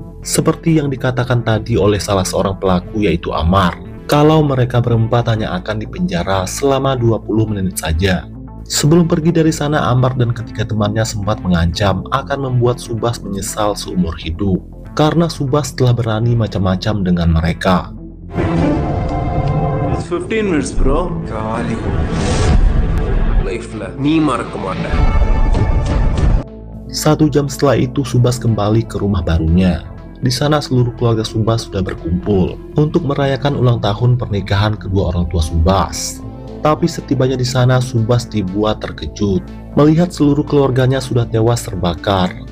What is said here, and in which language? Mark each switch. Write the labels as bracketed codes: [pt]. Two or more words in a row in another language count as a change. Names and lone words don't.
[id] Seperti yang dikatakan tadi oleh salah seorang pelaku yaitu Amar, kalau mereka berempat hanya akan dipenjara selama 20 menit saja. Sebelum pergi dari sana, Amar dan ketiga temannya sempat mengancam akan membuat Subas menyesal seumur hidup. Karena Subas telah berani macam-macam dengan mereka. [en] It's 15 minutes, bro. [ta] Life-ல நீ மறக்க மாட்ட. [id] 1 jam setelah itu Subas kembali ke rumah barunya. Di sana seluruh keluarga Subas sudah berkumpul untuk merayakan ulang tahun pernikahan kedua orang tua Subas. Tapi setibanya di sana Subas dibuat terkejut melihat seluruh keluarganya sudah tewas terbakar.